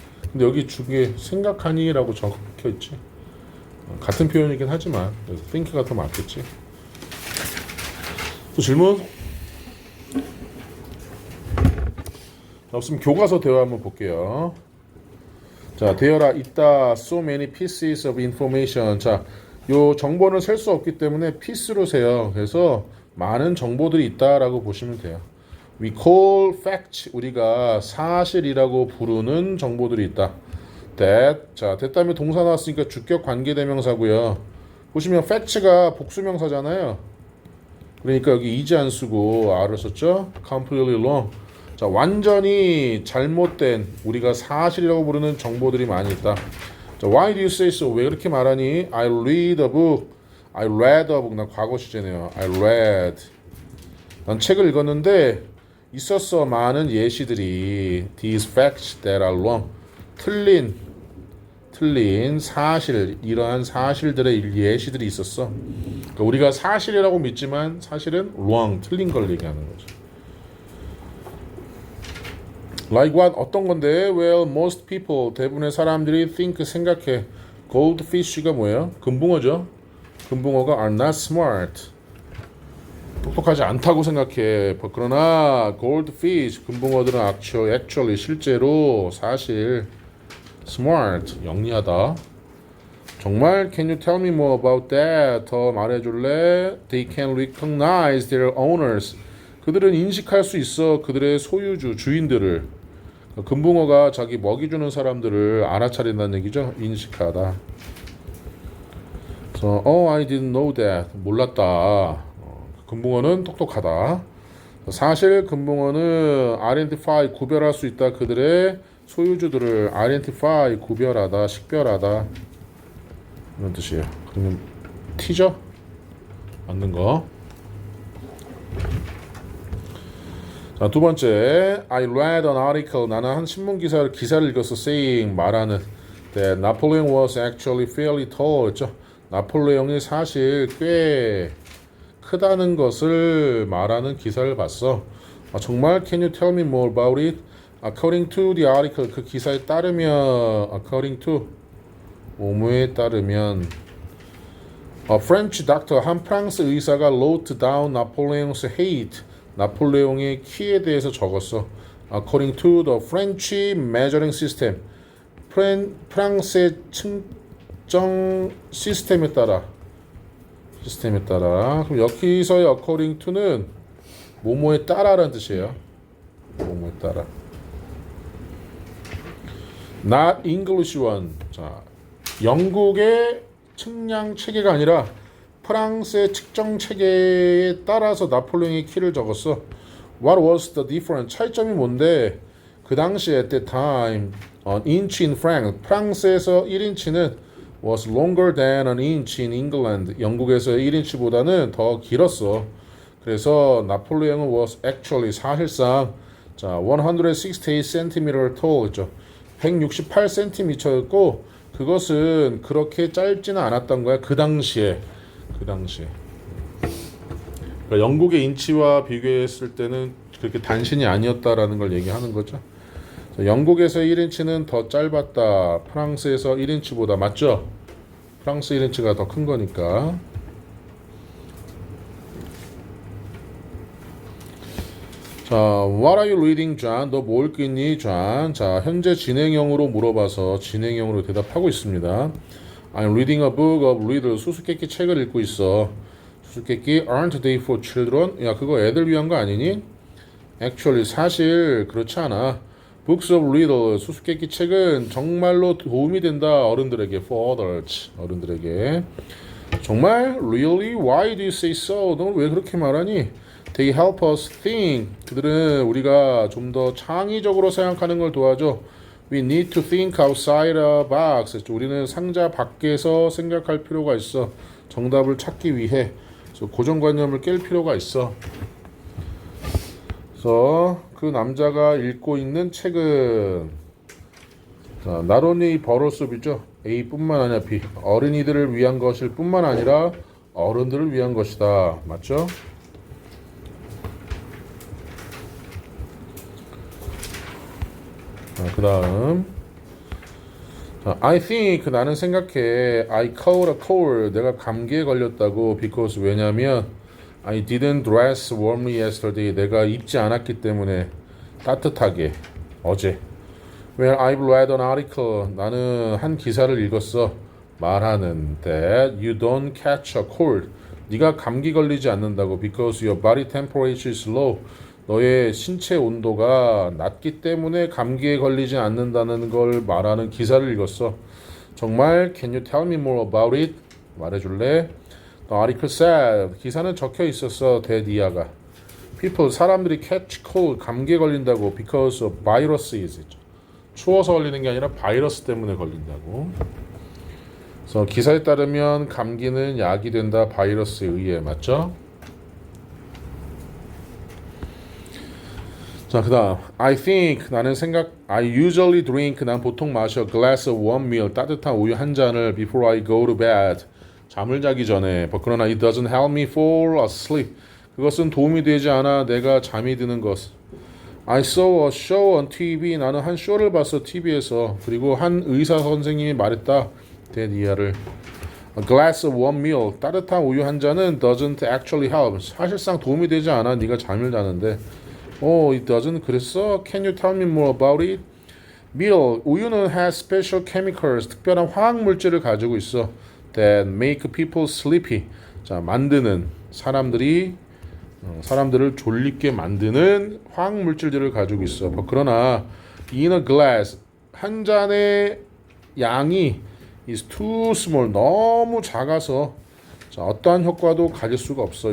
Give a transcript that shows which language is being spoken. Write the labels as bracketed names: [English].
[Korean] 근데 여기 중에 생각하니라고 적혀 있지. 같은 표현이긴 하지만 think가 더 맞겠지. 또 질문? 자, 없으면 교과서 대화 한번 볼게요. 자, 되어라 있다 [English] so many pieces of information. [Korean] 자, 요 정보는 셀 수 없기 때문에 piece로 세요. 그래서 많은 정보들이 있다라고 보시면 돼요. [English] We call facts. [Korean] 우리가 사실이라고 부르는 정보들이 있다. [English] That. [Korean] 자, that 다음에 동사 나왔으니까 주격 관계대명사고요. 보시면 facts가 복수명사잖아요. 그러니까 여기 is 안 쓰고 R을 썼죠. [English] Completely wrong. [Korean] 자, 완전히 잘못된 우리가 사실이라고 부르는 정보들이 많이 있다. [English] 자, why do you say so? [Korean] 왜 그렇게 말하니? [English] I read a book. I read a book. [Korean] 나 과거 시제네요. [English] I read. [Korean] 난 책을 읽었는데 있었어 많은 예시들이 [English] these facts that are wrong. [Korean] 틀린 사실, 이러한 사실들의 예시들이 있었어. 그러니까 우리가 사실이라고 믿지만 사실은 wrong, 틀린 걸 얘기하는 거죠. [English] Like what? [Korean] 어떤 건데? [English] Well, most people, [Korean] 대부분의 사람들이 [English] think, [Korean] 생각해. Goldfish가 뭐예요? 금붕어죠. 금붕어가 [English] are not smart. [Korean] 똑똑하지 않다고 생각해. 그러나 goldfish, 금붕어들은 actually 실제로 사실 smart, 영리하다. 정말? [English] Can you tell me more about that? [Korean] 더 말해줄래? [English] They can recognize their owners. [Korean] 그들은 인식할 수 있어. 그들의 소유주, 주인들을. 금붕어가 자기 먹이 주는 사람들을 알아차린다는 얘기죠. 인식하다. 그래서 [English] I didn't know that. [Korean] 몰랐다. 금붕어는 똑똑하다. 사실 금붕어는 identify, 구별할 수 있다. 그들의 소유주들을 identify, 구별하다, 식별하다. 이런 뜻이에요. 그러면 T죠? 맞는 거. 자, 두 번째, [English] I read an article. [Korean] 나는 한 신문 기사를 읽었어. [English] saying, [Korean] 말하는 [English] that Napoleon was actually fairly tall. [Korean] 했죠? 나폴레옹이 사실 꽤 크다는 것을 말하는 기사를 봤어. 정말? [English] Can you tell me more about it? According to the article. [Korean] 그 기사에 따르면 [English] according to [Korean] 뭐뭐에 따르면 [English] A French doctor, [Korean] 한 프랑스 의사가 [English] wrote down Napoleon's height. [Korean] 나폴레옹의 키에 대해서 적었어. [English] According to the French measuring system. [Korean] 프랑스의 측정 시스템에 따라. 그럼 여기서의 according to는 뭐뭐에 따라라는 뜻이에요. 뭐뭐에 따라. [English] Not English one. [Korean] 자, 영국의 측량 체계가 아니라 프랑스의 측정 체계에 따라서 나폴레옹의 키를 적었어. [English] What was the difference? [Korean] 차이점이 뭔데? 그 당시에 [English] at that time, an inch in France, [Korean] 프랑스에서 1인치는 [English] was longer than an inch in England. [Korean] 영국에서의 1인치보다는 더 길었어. 그래서 나폴레옹은 [English] was actually [Korean] 사실상 자 168cm tall 였죠. 168cm였고 그것은 그렇게 짧지는 않았던 거야. 그 당시에. 그러니까 영국의 인치와 비교했을 때는 그렇게 단신이 아니었다라는 걸 얘기하는 거죠. 영국에서 1인치는 더 짧았다. 프랑스에서 1인치보다 맞죠? 프랑스 1인치가 더 큰 거니까. [English] 자, What are you reading, John? [Korean] 너 뭘 읽니, John? 자, 현재 진행형으로 물어봐서 진행형으로 대답하고 있습니다. [English] I'm reading a book of riddles. [Korean] 수수께끼 책을 읽고 있어. 수수께끼 aren't they for children? 야, 그거 애들 위한 거 아니니? Actually, 사실 그렇지 않아. [English] Books of riddles. [Korean] 수수께끼 책은 정말로 도움이 된다. 어른들에게. [English] For adults. [Korean] 어른들에게. 정말? [English] Really? Why do you say so? [Korean] 너 왜 그렇게 말하니? [English] They help us think. [Korean] 그들은 우리가 좀 더 창의적으로 생각하는 걸 도와줘. [English] We need to think outside a box. [Korean] 우리는 상자 밖에서 생각할 필요가 있어. 정답을 찾기 위해. 그래서 고정관념을 깰 필요가 있어. 그래서 그 남자가 읽고 있는 책은 자, not only 버럴숲이죠. A뿐만 아니라 B. 어린이들을 위한 것일 뿐만 아니라 어른들을 위한 것이다. 맞죠? [English] 그 다음 I think [Korean] 나는 생각해 [English] I caught a cold [Korean] 내가 감기에 걸렸다고 [English] because [Korean] 왜냐면 [English] I didn't dress warmly yesterday [Korean] 내가 입지 않았기 때문에 따뜻하게 어제. [English] Well, I've read an article. [Korean] 나는 한 기사를 읽었어. 말하는 [English] that you don't catch a cold. [Korean] 네가 감기 걸리지 않는다고 [English] because your body temperature is low. [Korean] 너의 신체 온도가 낮기 때문에 감기에 걸리지 않는다는 걸 말하는 기사를 읽었어. 정말? [English] Can you tell me more about it? [Korean] 말해줄래? [English] The article said [Korean] 기사는 적혀 있었어. 대디아가 [English] people [Korean] 사람들이 [English] catch cold [Korean] 감기에 걸린다고 [English] because of viruses. [Korean] 추워서 걸리는 게 아니라 바이러스 때문에 걸린다고. 그래서 기사에 따르면 감기는 약이 된다. 바이러스에 의해. 맞죠? 자, 그 다음 [English] I think [Korean] 나는 생각 [English] I usually drink [Korean] 난 보통 마셔 [English] glass of warm milk [Korean] 따뜻한 우유 한 잔을 [English] before I go to bed [Korean] 잠을 자기 전에. [English] 그러나 it doesn't help me fall asleep. [Korean] 그것은 도움이 되지 않아 내가 잠이 드는 것. [English] I saw a show on TV. [Korean] 나는 한 쇼를 봤어 TV에서. 그리고 한 의사 선생님이 말했다. 대니아를 [English] A glass of warm milk [Korean] 따뜻한 우유 한 잔은 [English] doesn't actually help. [Korean] 사실상 도움이 되지 않아 네가 잠을 자는데. [English] It doesn't. [Korean] 그랬어? [English] Can you tell me more about it? [Korean] Milk 우유는 [English] has special chemicals [Korean] 특별한 화학 물질을 가지고 있어. [English] That make people sleepy. [Korean] 자, 만드는 사람들을 졸립게 만드는 화학 물질들을 가지고 있어. 그러나 [English] in a glass [Korean] 한 잔의 양이 [English] is too small [Korean] 너무 작아서 자, 어떠한 효과도 가질 수가 없어.